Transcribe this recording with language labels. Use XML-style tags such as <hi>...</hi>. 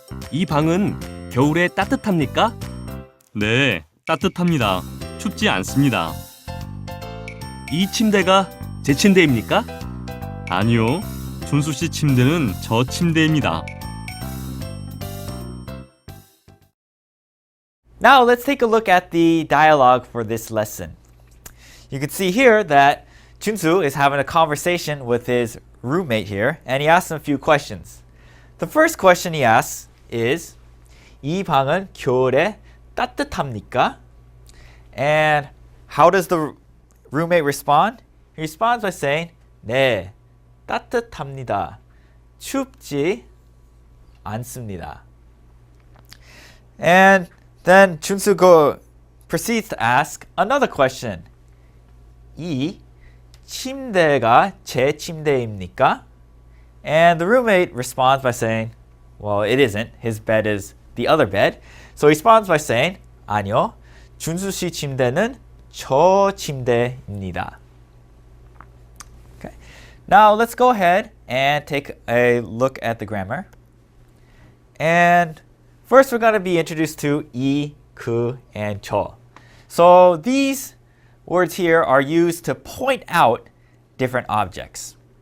<ko>이 방은 겨울에 따뜻합니까? 네, 따뜻합니다. 춥지 않습니다. 이 침대가 제 침대입니까? 아니요, 준수 씨 침대는 저 침대입니다.</ko> <en>Now let's take a look at the dialogue for this lesson. You can see here that Junsu is having a conversation with his roommate here, and he asks him a few questions. The first question he asks is,</en> <ko>이 방은 겨울에 따뜻합니까?</ko> <en>And how does the roommate respond? He responds by saying,</en> <ko>네, 따뜻합니다. 춥지 않습니다.</ko> <en>And then Junsu proceeds to ask another question.</en> <ko>이 침대가 제 침대입니까?</ko> <en>And the roommate responds by saying, well, it isn't. His bed is the other bed. So he responds by saying,</en> <ko>아니요, 준수 씨 침대는 저 침대입니다.</ko> <en>Okay. Now let's go ahead and take a look at the grammar. And first we're going to be introduced to 이, 그, and 저. So these words here are used to point out different objects.</en>